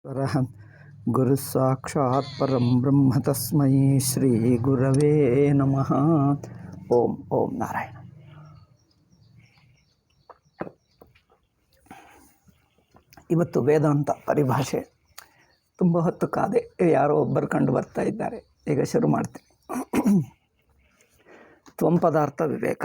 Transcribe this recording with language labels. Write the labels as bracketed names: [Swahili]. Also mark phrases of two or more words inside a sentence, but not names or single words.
[Sanskrit] परहं गुरुसाक्षात् परं ब्रह्म तस्मै श्रीगुरवे नमः. ಓಂ ಓಂ ನಾರಾಯಣ. [Kannada] ಇವತ್ತು ವೇದಾಂತ ಪರಿಭಾಷೆ ತುಂಬ ಹೊತ್ತು ಕಾದೆ, ಯಾರೋ ಒಬ್ಬರು ಕಂಡು ಬರ್ತಾ ಇದ್ದಾರೆ. ಈಗ ಶುರು ಮಾಡ್ತೀನಿ. ತ್ವಂಪದಾರ್ಥ ವಿವೇಕ.